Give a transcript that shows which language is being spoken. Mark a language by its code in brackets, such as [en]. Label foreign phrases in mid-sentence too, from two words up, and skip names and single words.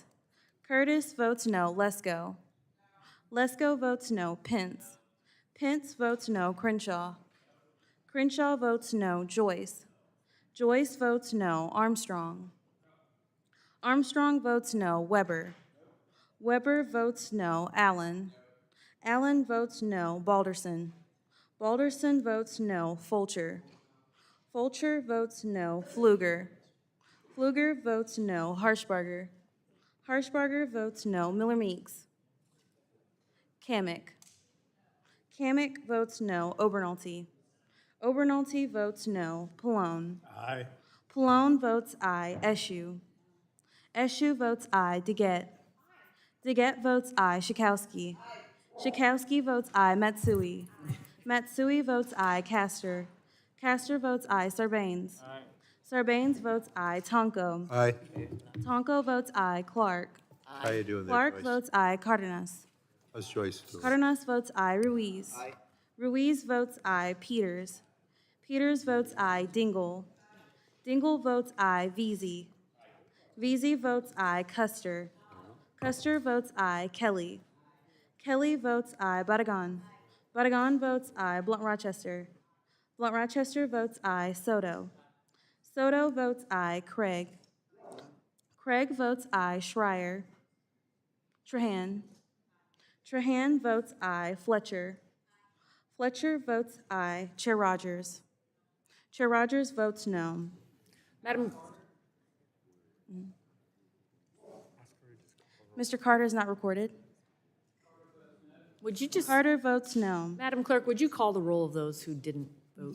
[en] Curtis votes no. Lesko. Lesko votes no. Pence. Pence votes no. Crenshaw. Crenshaw votes no. Joyce. Joyce votes no. Armstrong. Armstrong votes no. Weber. Weber votes no. Allen. Allen votes no. Balderson. Balderson votes no. Fulcher. Fulcher votes no. Pfluger. Pfluger votes no. Harshbarger. Harshbarger votes no. Miller Meeks. Kamick. Kamick votes no. Obernolte. Obernolte votes no. Pallone. Aye. Pallone votes aye. Eshoo. Eshoo votes aye. Deget. Deget votes aye. Schakowsky. Schakowsky votes aye. Matsui. Matsui votes aye. Castor. Castor votes aye. Sarbanes. Sarbanes votes aye. Tonko. Aye. Tonko votes aye. Clark. How you doing there, Clark Joyce? votes aye. Cardenas. How's Joyce doing? Cardenas votes aye. Ruiz. Ruiz votes aye. Peters. Peters votes aye. Dingell. Dingell votes aye. Veazey. Veazey votes aye. Custer. Custer votes aye. Kelly. Kelly votes aye. Badagon. Badagon votes aye. Blunt Rochester. Blunt Rochester votes aye. Soto. Soto votes aye. Craig. Craig votes aye. Schreier. Trahan. Trahan votes aye. Fletcher. Fletcher votes aye. Chair Rogers. Chair Rogers votes no. Madam, Mr. Carter is not recorded. would you just, Carter votes no. Madam Clerk, would you call the roll of those who didn't vote?